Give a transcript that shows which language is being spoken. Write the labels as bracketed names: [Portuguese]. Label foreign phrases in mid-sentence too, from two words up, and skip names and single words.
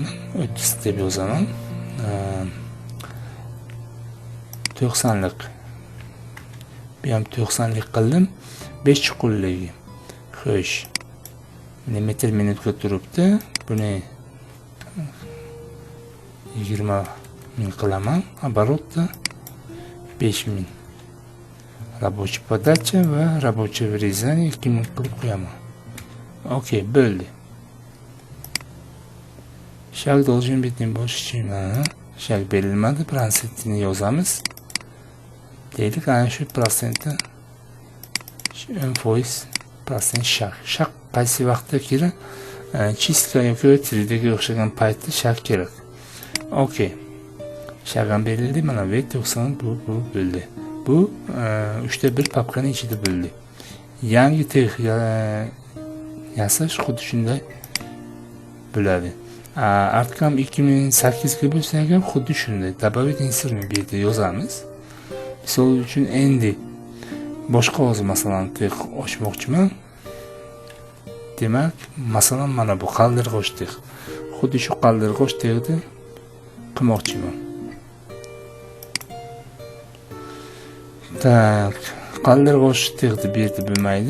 [Uzbek] 300 deb yozaman. 90'lik. Bu ham 90'lik qildim. 5 chuqurligi. Xo'sh. Millimetr minutga turibdi. Buni 20 ming qilaman. Оборотda 5000. [Russian] Рабочий подача va рабочее вырезание 2000 [Uzbek] qilib qo'yaman. Okey, bo'ldi. Shak [Russian] должен быть не больше, чем [Uzbek] shak berilmadi, prosentini yozamiz. Deylik, ana shu prosentni 10% shak. Shak qaysi vaqtda kerak? Chistka yoki 3D'ga o'xshagan paytda shak kerak. Okey. Shak ham berildi, mana V90 bu bo'ldi. Bu 3'te 1 papkaning ichida bo'ldi. Yangi tex yasash xuddi shunday bo'ladi. Artkam 2008 ga bo'lsa ham xuddi shunday. [Russian] Добавить инсерni [Uzbek] bu yerda yozamiz. Misol uchun endi boshqa o'zi masalan tex ochmoqchiman. Demak, masalan mana bu qaldirg'och tex. Xuddi shu qaldirg'och texni qilmoqchiman. Tak, qaldirg'och texni bu yerda bo'lmaydi.